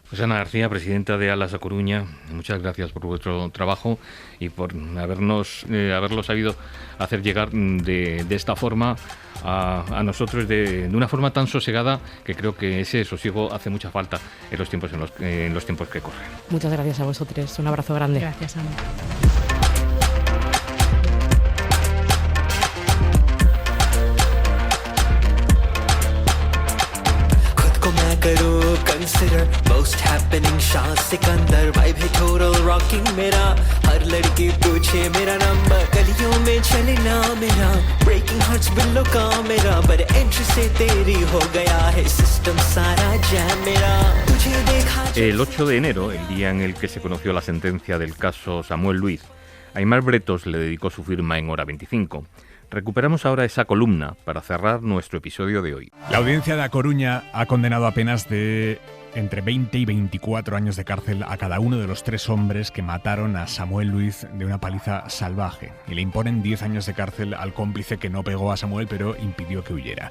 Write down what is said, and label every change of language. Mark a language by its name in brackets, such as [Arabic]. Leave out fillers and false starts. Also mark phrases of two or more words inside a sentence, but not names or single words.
[Spanish] Pues Ana García, presidenta de Alas a Coruña, muchas gracias por vuestro trabajo y por haberlo sabido hacer llegar de esta forma a nosotros de una forma tan sosegada, que creo que ese sosiego hace mucha falta en los tiempos que corren. Muchas gracias a vosotros, un abrazo grande. Gracias, Ana. [English] consider most happening [Hindi] शाह सिकंदर वाइब है [English] total rocking [Hindi] मेरा हर लड़की पूछे मेरा नंबर गलियों में चले ना मेरा [English] breaking hearts [Hindi] बिल्लो का मेरा पर एंट्री से तेरी हो गया है सिस्टम सारा जैम मेरा तुझे देखा. [Spanish] El 8 de enero, el día en el que se conoció la sentencia del caso Samuel Luiz, Aimar Bretos le dedicó su firma en Hora 25. Recuperamos ahora esa columna para cerrar nuestro episodio de hoy. La audiencia de A Coruña ha condenado a penas de entre 20 y 24 años de cárcel a cada uno de los 3 hombres que mataron a Samuel Luiz de una paliza salvaje, y le imponen 10 años de cárcel al cómplice que no pegó a Samuel pero impidió que huyera.